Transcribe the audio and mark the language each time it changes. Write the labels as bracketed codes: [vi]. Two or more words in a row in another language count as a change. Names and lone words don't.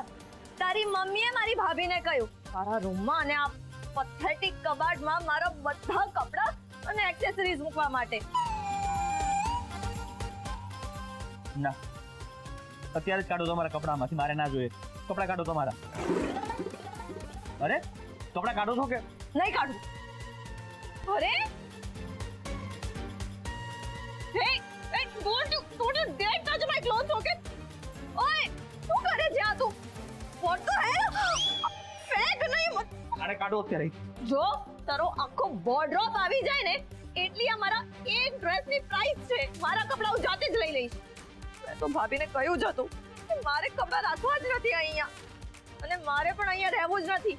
[gu] તારી મમ્મીએ મારી ભાભીને કહ્યું તારા રૂમમાં અને આ પથેટિક કબાટમાં મારા બધા કપડાં અને એક્સેસરીઝ મૂકવા માટે. ના અત્યારે જ કાઢો તમારા કપડામાંથી. મારે ના જોઈએ. કપડાં કાઢો તમારા. અરે કપડાં કાઢો છો કે નહીં કાઢું? અરે [en] hey don't you dare touch my clothes, okay? [gu] ઓય શું કરે છે આ તું? [en] what the hell? [gu] ફેંક નહીં મત. અરે કાઢો અત્યારે. જો તારો આખો વોર્ડરોબ આવી જાય ને એટલી આ મારા એક ડ્રેસની પ્રાઇસ છે. મારા કપડાં હું જાતે જ લઈ લઈશ. મેં તો ભાભીને કહ્યું જ હતું કે મારે કપડાં રાખવા જ નથી અહીંયા અને મારે પણ અહીંયા રહેવું જ નથી.